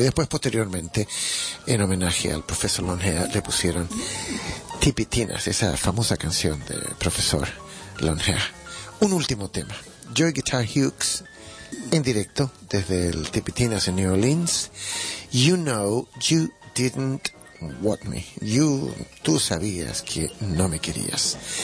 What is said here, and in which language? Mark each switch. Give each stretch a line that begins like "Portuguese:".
Spanish: Y después, posteriormente, en homenaje al profesor Lon Hare, le pusieron Tippy Tinas, esa famosa canción de profesor Lon Hare. Un último tema, Joy Guitar Hughes, en directo desde el Tippy Tinas en New Orleans.
English: You know you didn't want me.
Spanish: Tú sabías que no me querías.